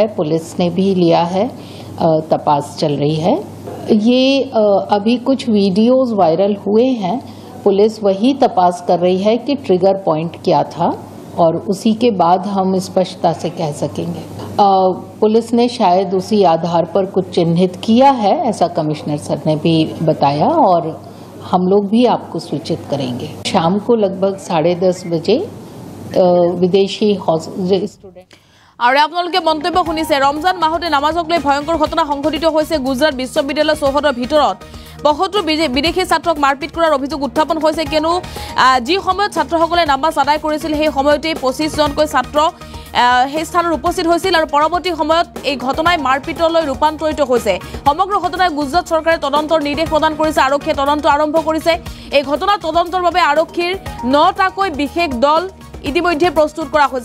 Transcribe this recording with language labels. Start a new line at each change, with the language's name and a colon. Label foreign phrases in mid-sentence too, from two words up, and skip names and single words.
Hindi: पुलिस ने भी लिया है तपास चल रही है ये अभी कुछ वीडियोस वायरल हुए हैं पुलिस वही तपास कर रही है कि
English: trigger point
Hindi: क्या था और उसी के बाद हम स्पष्टता से कह सकेंगे पुलिस ने शायद उसी आधार पर कुछ चिन्हित किया है ऐसा कमिश्नर सर ने भी बताया और हम लोग भी आपको सूचित करेंगे शाम को लगभग 10:30 बजे विदेशी स्टूडेंट
Assamese: আৰু আপোনালোকে মন্তব্য শুনিছে ৰমজান মাহতে নামাজক লৈ ভয়ংকৰ ঘটনা সংঘটিত হৈছে গুজৰাট বিশ্ববিদ্যালয় চৌহদৰ ভিতৰত ৭৫ বিদেশী ছাত্ৰক মাৰপিট কৰাৰ অভিযোগ উত্থাপন হৈছে কিয়নো যি সময়ত ছাত্ৰসকলে নামাজ আদায় কৰিছিল সেই সময়তে 25 জনকৈ ছাত্ৰ সেই স্থানত উপস্থিত হৈছিল আৰু পৰৱৰ্তী সময়ত এই ঘটনাই মাৰপিটলৈ ৰূপান্তৰিত হৈছে সমগ্ৰ ঘটনাই গুজৰাট চৰকাৰে তদন্তৰ নিৰ্দেশ প্ৰদান কৰিছে আৰক্ষীয়ে তদন্ত আৰম্ভ কৰিছে এই ঘটনা তদন্তৰ বাবে আৰক্ষীৰ ৯টাকৈ বিশেষ দল ইতিমধ্যে প্ৰস্তুত কৰা হৈছে।